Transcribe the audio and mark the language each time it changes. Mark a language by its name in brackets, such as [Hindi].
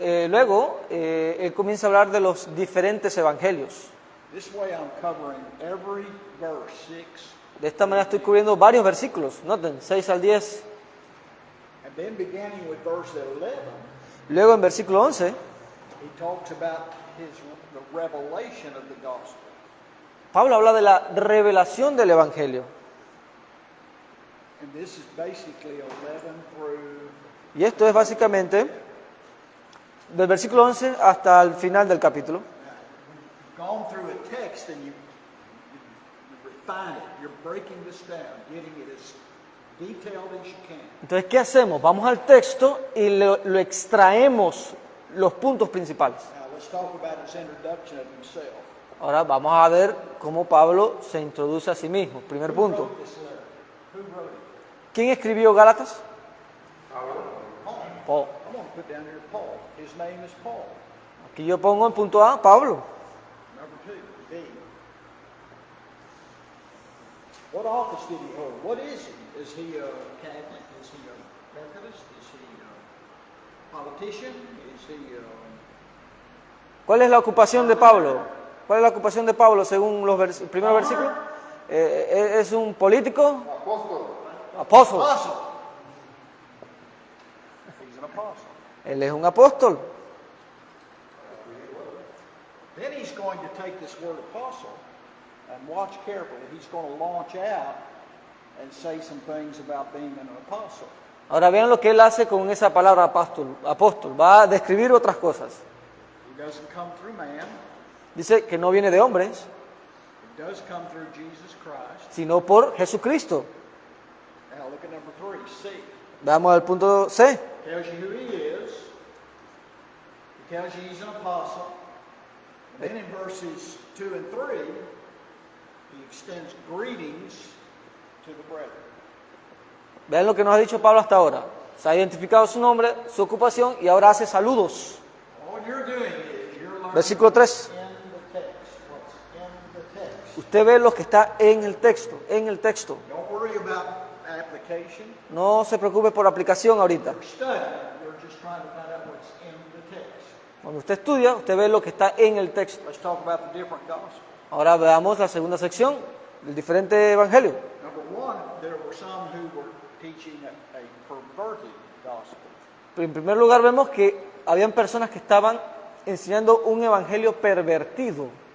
[Spanish] Luego, él comienza a hablar de los diferentes evangelios. [English] This way I'm covering every verse, 6. [Spanish] De esta manera estoy cubriendo varios versículos. Noten, 6 al 10. [English] And then beginning with verse 11, [Spanish] Luego en versículo 11, [English] he talks about the revelation of the gospel. [Spanish] Pablo habla de la revelación del evangelio. [English] And this is basically 11 through, [Spanish] Y esto es básicamente del versículo 11 hasta el final del capítulo. [English] you've gone through a text and you refine it. You're breaking this down, getting it as detailed as you can. [Spanish] Entonces, ¿qué hacemos? Vamos al texto y lo extraemos los puntos principales. [English] Now let's talk about his introduction of himself. [Spanish] Ahora vamos a ver cómo Pablo se introduce a sí mismo. Primer [English] Who [Spanish] punto. [English] wrote this letter? Who wrote it? [Spanish] ¿Quién escribió Gálatas? [English] Paul. Paul. I'm going to put down here Paul. His name is Paul. [Spanish] Aquí yo pongo en punto A, Pablo. [English] Number 2, B. What office did he hold? What is he? Is he a Catholic? Is he a Methodist? Is he a politician? Is he [Spanish] ¿Cuál es la ocupación de Pablo? ¿Cuál es la ocupación de Pablo según los primeros versículos? ¿Es un político? Apóstol. [English] apostle? He's an apostle. [Spanish] Él es un apóstol. [English] Then he's going to take this word apostle and watch carefully. He's going to launch out and say some things about being an apostle. [Spanish] Ahora vean lo que él hace con esa palabra apóstol. Apóstol. Va a describir otras cosas. [English] He doesn't come through man. [Spanish] Dice que no viene de hombres, [English] It does come through Jesus Christ. [Spanish] sino por Jesucristo. [English] Now look at number 3, C. [Spanish] Veamos el punto C. [English] Tells you who he is. He tells you he's an apostle. And then in verses 2 and 3, he extends greetings to the brethren. [Spanish] Vean lo que nos ha dicho Pablo hasta ahora. Se ha identificado su nombre, su ocupación y ahora hace saludos. [English] All you're doing is you're learning [Spanish] Versículo 3. [English] in the text. What's in the text. [Spanish] Usted ve lo que está en el texto, en el texto. [English] Don't worry about application [Spanish] No se preocupe por aplicación ahorita. [English] or study. You're just trying to find out what's in the text. [Spanish] Cuando usted estudia, usted ve lo que está en el texto. [English] Let's talk about the different gospels. [Spanish] Ahora veamos la segunda sección, el diferente evangelio. [English] Number 1, there were some who were teaching a perverted gospel. [Spanish] En primer lugar vemos que habían personas que estaban enseñando un evangelio pervertido.